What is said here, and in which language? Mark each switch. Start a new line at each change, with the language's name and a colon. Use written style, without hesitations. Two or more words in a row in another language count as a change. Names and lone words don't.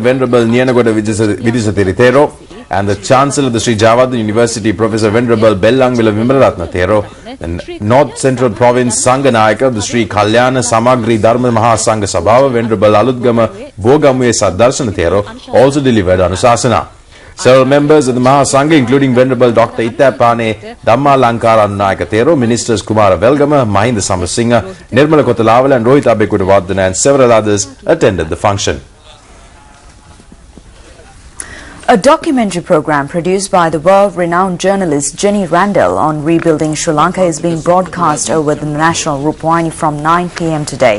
English: Venerable Nyanagoda Vidisatiri Thero, and the Chancellor of the Sri Javadhan University, Professor Venerable Bellangvila Vimalaratna Thero, the North Central Province Sanganayaka of the Sri Kalyana Samagri Dharma Mahasangha Sabhava, Venerable Aludgama Bogamuye Saddarsana Thero, also delivered Anusasana. Several members of the Mahasangha, including Venerable Dr. Ittapane Dhamma Lankara Anunayaka Thero, Ministers Kumara Velgama, Mahinda Samarasinghe, Nirmala Kotalavala and Rohit Abekudavardhana and several others attended the function. A documentary program produced by the world-renowned journalist Jenny Randall on rebuilding Sri Lanka is being broadcast over the national Rupavahini from 9 p.m. today.